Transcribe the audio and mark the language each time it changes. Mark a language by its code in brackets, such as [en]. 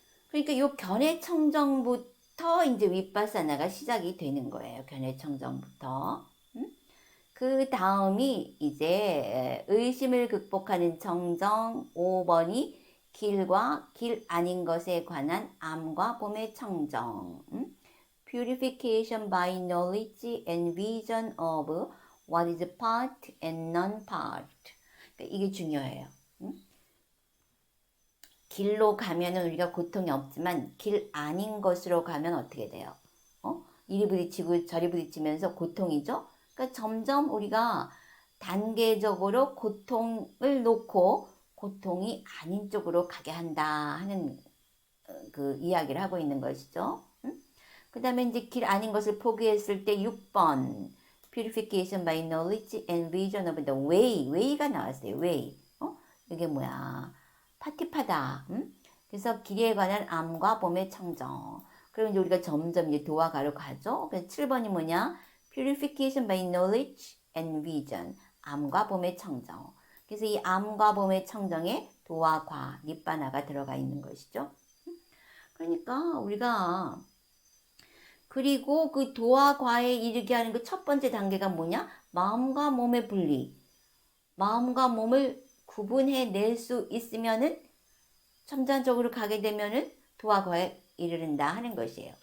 [ko] 그러니까 이 견해청정부터 이제 윗바사나가 시작이 되는 거예요. 견해청정부터. 그 다음이 이제 의심을 극복하는 청정, 5번이 길과 길 아닌 것에 관한 암과 봄의 청정. [en] Purification by knowledge and vision of what is part and non-part. [ko] 그러니까 이게 중요해요. 길로 가면은 우리가 고통이 없지만 길 아닌 것으로 가면 어떻게 돼요? 이리 부딪히고 저리 부딪히면서 고통이죠? 그러니까 점점 우리가 단계적으로 고통을 놓고 고통이 아닌 쪽으로 가게 한다 하는 그 이야기를 하고 있는 것이죠. 그 다음에 이제 길 아닌 것을 포기했을 때 6번 Purification by knowledge and vision of the way. way가 나왔어요. way. 이게 뭐야? 파티파다. 그래서 길에 관한 암과 봄의 청정. 그럼 이제 우리가 점점 이제 도와 가로 가죠. 그래서 7번이 뭐냐? [en] Purification by knowledge and vision. [ko] 암과 봄의 청정. 그래서 이 암과 봄의 청정에 도와 과, 니빠나가 들어가 있는 것이죠. 그러니까 우리가 그리고 그 도와 과에 이르게 하는 그 첫 번째 단계가 뭐냐? 마음과 몸의 분리. 마음과 몸을 구분해 낼 수 있으면은 점진적으로 가게 되면은 도와 과에 이르른다 하는 것이에요.